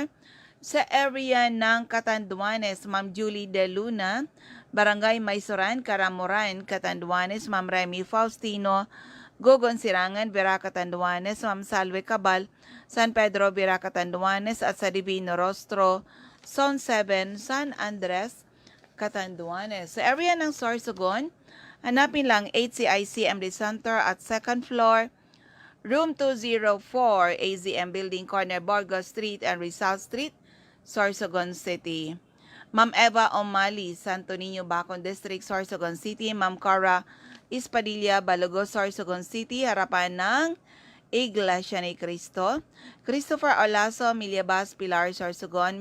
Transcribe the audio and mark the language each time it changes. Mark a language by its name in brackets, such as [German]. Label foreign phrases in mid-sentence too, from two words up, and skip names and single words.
[Filipino] Sa area ng Catanduanes, Ma'am Julie De Luna, Barangay Maysoran, Karamuran, Catanduanes, Ma'am Remy Faustino, Gogon Sirangan, Vera Catanduanes, Ma'am Salve Cabal, San Pedro, Vera Catanduanes, at sa Divino Rostro, Zone 7, San Andres, Catanduanes. Sa area ng Sorsogon, hanapin lang HCI CMD Center at [English] second floor, [Filipino] Room 204, AZM Building, Corner Burgos Street and Rizal Street, Sorsogon City. Ma'am Eva Omali, Santo Niño, Bacon District, Sorsogon City. Ma'am Cara Ispadilla, Balugos, Sorsogon City, harapan ng Iglesia ni Cristo. Christopher Olaso, Miliabas, Pilar, Sorsogon.